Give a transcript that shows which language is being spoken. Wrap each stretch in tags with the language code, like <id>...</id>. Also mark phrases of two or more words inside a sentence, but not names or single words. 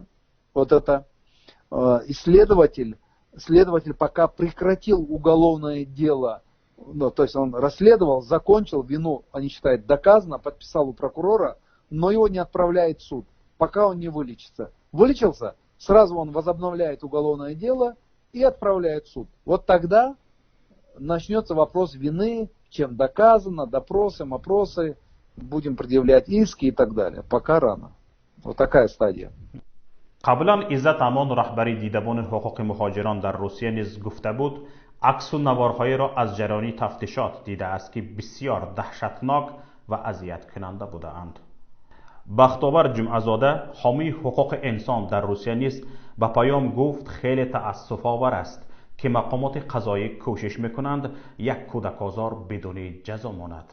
<ru>Вот это следователь пока прекратил уголовное дело, то есть он расследовал, закончил, вину, они считают, доказано, подписал у прокурора, но его не отправляет в суд, пока он не вылечится. Вылечился, сразу он возобновляет уголовное дело и отправляет в суд. Вот тогда начнется вопрос вины, чем доказано, допросы, опросы, будем предъявлять иски и так далее. Пока рано. Вот такая стадия.</ru> <fa>قبلا عزت امان رهبری دیدبان حقوق مهاجران در روسیه نیز گفته بود عکس و نوارهایی را از جریان تفتیشات دیده است که بسیار دهشتناک و اذیت کننده بوده اند. بختاور جمعه‌زاده حامی حقوق انسان در روسیه نیز به پیام گفت خیلی تأسف آور است که مقامات قضایی کوشش میکنند یک کودک آزار بدون جزا ماند.</fa>